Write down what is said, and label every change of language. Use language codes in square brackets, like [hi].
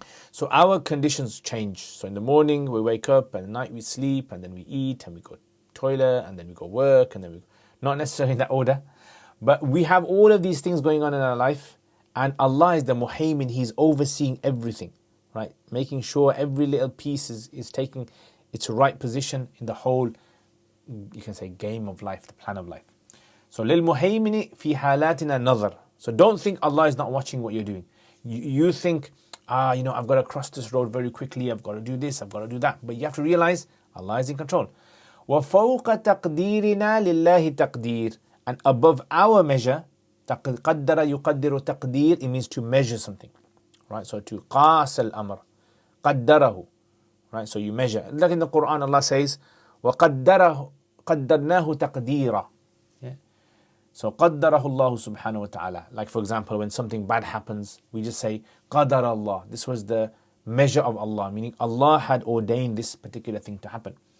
[en] So our conditions change. So in the morning we wake up, and at night we sleep, and then we eat, and we go toilet, and then we go work, and then we, not necessarily in that order, but we have all of these things going on in our life, and Allah is the Muhaymin. He's overseeing everything, right? Making sure every little piece is taking its right position in the whole, you can say, game of life, the plan of life. [ar] So للمهيمن في حالاتنا نظر. [en] So don't think Allah is not watching what you're doing. You think, I've got to cross this road very quickly, I've got to do this, I've got to do that. But you have to realize Allah is in control. [ar] وَفَوْقَ تَقْدِيرِنَا لِلَّهِ تَقْدِيرٌ. [en] And above our measure, قَدَّرَ يُقَدِّرُ تَقْدِير, it means to measure something. Right? [ar] So to قَاسَ الْأَمْرِ قَدَّرَهُ. [en] Right? So you measure. Like in the Quran, Allah says, وَقَدَّرْنَاهُ تَقْدِيرًا. So قَدَّرَهُ اللَّهُ subhanahu wa ta'ala. Like for example, when something bad happens, we just say, قَدَرَ Allah. This was the measure of Allah, meaning Allah had ordained this particular thing to happen.